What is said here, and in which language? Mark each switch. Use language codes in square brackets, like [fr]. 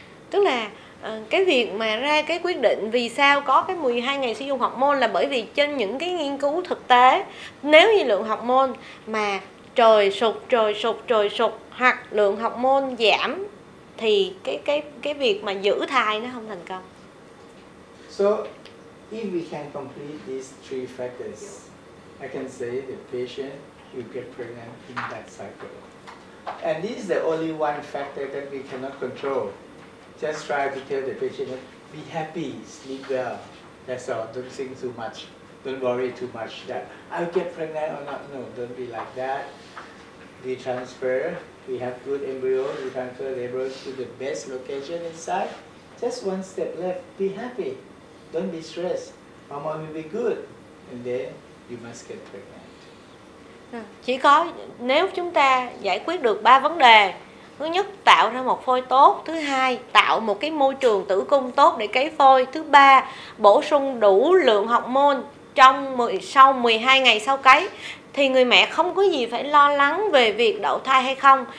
[vi] Tức là cái việc mà ra cái quyết định vì sao có cái 12 ngày sử dụng hormone là bởi vì trên những cái nghiên cứu thực tế, nếu như lượng hormone mà trời sụt hoặc lượng hormone giảm thì cái việc mà giữ thai nó không thành công. [en] So if we can complete these three factors, I can say the patient will get pregnant in that cycle. And this is the only one factor that we cannot control. Just try to tell the patient, be happy, sleep well. That's all. Don't think too much. Don't worry too much that I'll get pregnant or not. No, don't be like that. we have good embryo, we transfer the embryo to the best location inside. Just one step left, be happy, don't be stressed, hormone will be good, and then you must get pregnant. [vi] Chỉ có nếu chúng ta giải quyết được 3 vấn đề. Thứ nhất, tạo ra một phôi tốt. Thứ hai, tạo một cái môi trường tử cung tốt để cấy phôi. Thứ ba, bổ sung đủ lượng hormone sau 12 ngày sau cấy. Thì người mẹ không có gì phải lo lắng về việc đậu thai hay không.